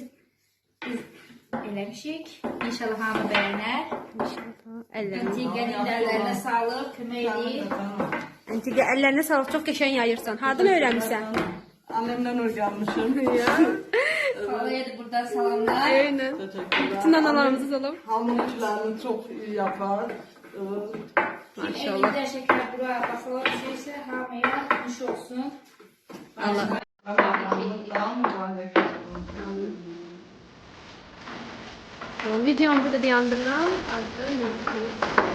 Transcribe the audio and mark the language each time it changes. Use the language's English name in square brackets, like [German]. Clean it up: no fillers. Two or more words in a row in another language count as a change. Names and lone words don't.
[Azerbaijani] Biz eləmişik. İnşallah hamı bəyənər. Əllərinə. Əntiqənin əllərinə sağlıq, kömək edin. Əntiqə əllərinə sağlıq. Çox qəşəng yayırsan. Hardan öyrənmisən? Annemden öyrənmişim. Xalaya da buradan salamlar. [Turkish] Aynen. [Azerbaijani] Bütün analarımızı salam. [Turkish] Hamurçularını çok iyi yapar. Evet. Maşallah. [Azerbaijani] Evində şəkər bura baklava pişirsə hamıya nuş olsun. Allah. Videomu burada dayandırıram. Adı Nurgül.